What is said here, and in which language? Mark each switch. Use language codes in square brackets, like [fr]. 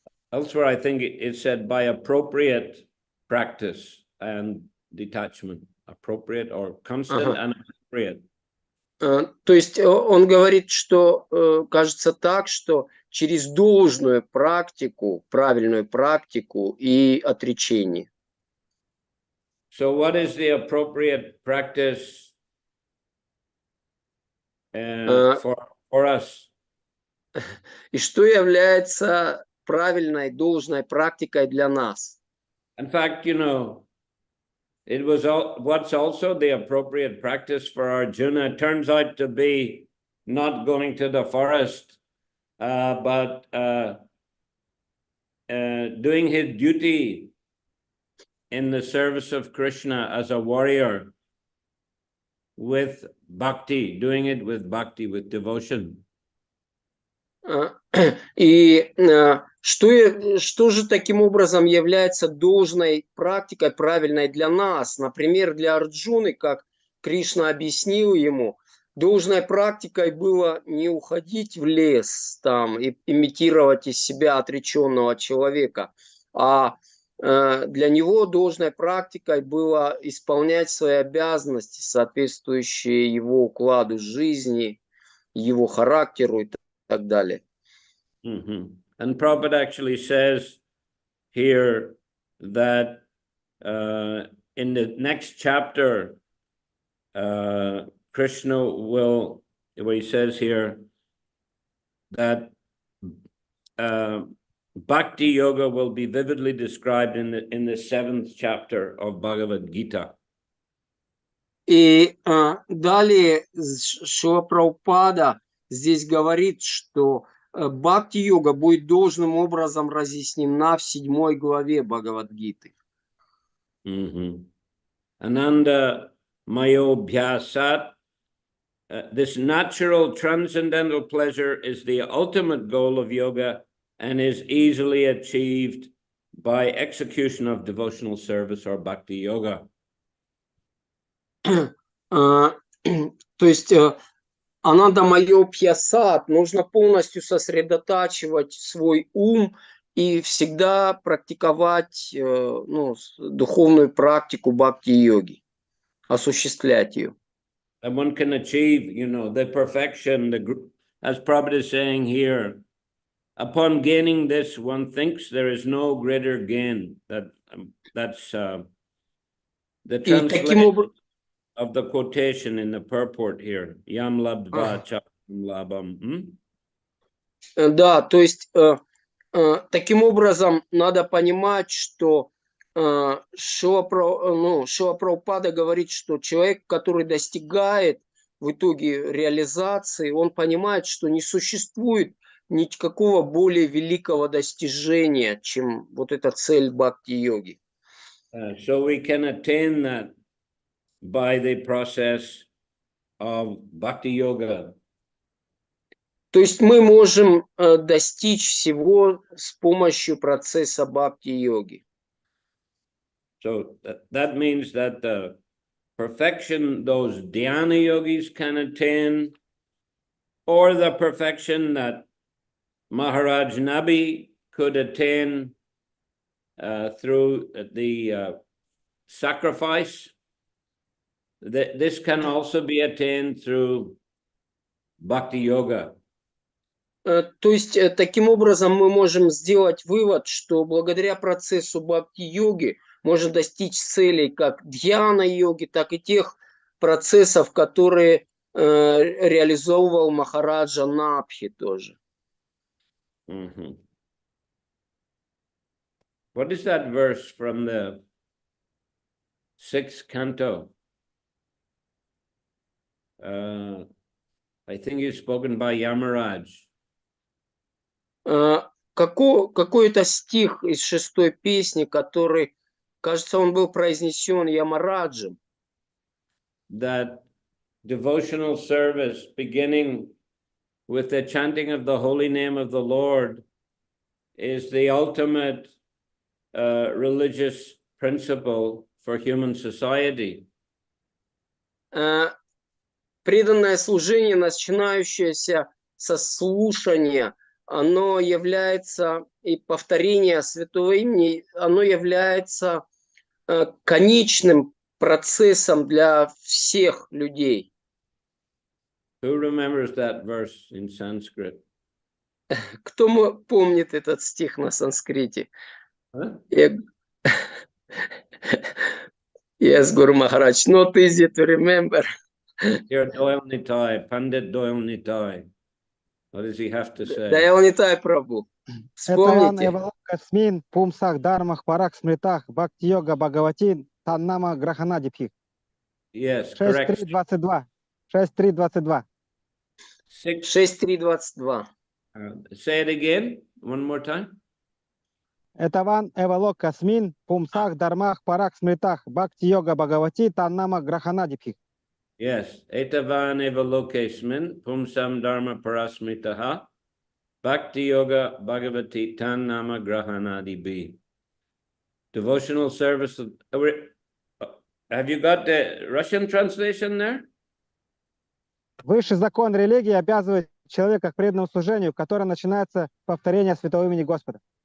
[en] Elsewhere, I think it said by appropriate practice and detachment. Appropriate or constant and appropriate. [ru] То есть он говорит, что, кажется так, что через должную практику, правильную практику и отречение. [en] So what is the appropriate practice for us? [ru] И что является правильной, должной практикой для нас? [en] In fact, you know, it was what's also the appropriate practice for Arjuna turns out to be not going to the forest, but doing his duty in the service of Krishna as a warrior with bhakti, doing it with bhakti, with devotion. [ru] И что же таким образом является должной практикой, правильной для нас? Например, для Арджуны, как Кришна объяснил ему, должной практикой было не уходить в лес там и имитировать из себя отреченного человека, а для него должной практикой было исполнять свои обязанности, соответствующие его укладу жизни, его характеру и так далее. Mm-hmm. [en] And Prabhupada actually says here that in the next chapter, Krishna will, where he says here that Bhakti Yoga will be vividly described in the 7th chapter of Bhagavad Gita. [ru] И далее Шрила Прабхупада здесь говорит, что бхакти-йога будет должным образом разъяснена в 7 главе Бхагавад-гиты. [en] Ananda Mayobhyasat, this natural transcendental pleasure is the ultimate goal of yoga and is easily achieved by execution of devotional service or bhakti yoga. [ru] То есть Ананда Майопьясат, нужно полностью сосредотачивать свой ум и всегда практиковать духовную практику бхакти-йоги, осуществлять ее. [en] And one can achieve, the perfection, as Prabhupada is saying here, upon gaining this, one thinks there is no greater gain. That's the translation of the quotation in the purport here. [sa] Yam labdva cham labam. [ru] Да, то есть таким образом надо понимать, что Шрила Прабхупада говорит, что человек, который достигает в итоге реализации, он понимает, что не существует никакого более великого достижения, чем вот эта цель бхакти-йоги. [en] So we can attain that by the process of bhakti yoga. [ru] То есть мы можем достичь всего с помощью процесса бхакти-йоги. [en] So that means that the perfection those dhyana yogis can attain, or the perfection that Maharaj Nabi could attain through the sacrifice, this can also be attained through bhakti yoga. [ru] То есть таким образом мы можем сделать вывод, что благодаря процессу бхакти-йоги можно достичь целей как дьяна-йоги, так и тех процессов, которые реализовывал Махараджа Напхи тоже. Mm-hmm. [en] What is that verse from the 6th canto? I think it's spoken by Yamaraj. [ru] Какой-то стих из 6-й песни, который, кажется, он был произнесен Ямараджем. [en] That devotional service beginning with the chanting of the holy name of the Lord is the ultimate religious principle for human society. [ru] Преданное служение, начинающееся со слушания, оно является, и повторение святого имени, оно является конечным процессом для всех людей. [en] Who remembers that verse in Sanskrit? [ru] Кто помнит этот стих на санскрите? Huh? [en] Yes, Guru Maharaj, not easy to remember. Here, Doyle Nitai, Pandit Doyle Nitai. What does he have to say? [ru] Даял Нитай Прабху. [sa] Этаван [ru] Вспомните. [sa] Эвалокасмин, Пумсах, Дармах, Парак, Смритах, Бхакти Йога, Бхагаватин, Таннама, Граханадипхи. [en] Yes, correct. 6.3.22. 6.3.22. 6.3.22. Say it again, one more time. [sa] Этаван Эвалокасмин, Пумсах, Дармах, Парак, Смритах, Бхакти Йога, Бхагавати, Таннама, Граханадипхи. [en] Yes, [sa] etavan evalokesmin pumsam dharma parasmitaha bhakti yoga bhagavati tan nama grahanadi bi. [en] Devotional service. Have you got the Russian translation there? [ru] Высший закон религии обязывает человека к преданному служению, которое начинается с повторения святого имени Господа.